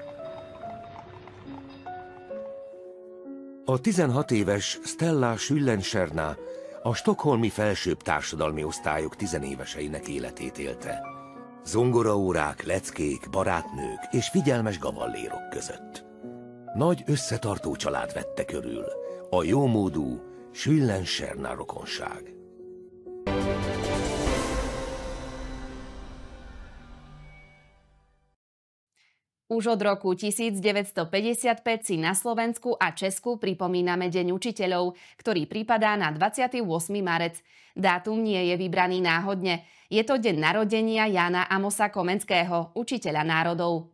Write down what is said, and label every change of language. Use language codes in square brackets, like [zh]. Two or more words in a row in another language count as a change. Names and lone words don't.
[hu] A 16 éves Stella Schüllenserna a stockholmi felsőbb társadalmi osztályok tizenéveseinek életét élte. Zongoraórák, leckék, barátnők és figyelmes gavallérok között. Nagy összetartó család vette körül, a jómódú Schüllenserna rokonság. [sk] Už od roku 1955 si na Slovensku a Česku pripomíname Deň učiteľov, ktorý pripadá na 28. marec. Dátum nie je vybraný náhodne. Je to deň narodenia Jána Amosa Komenského, učiteľa národov.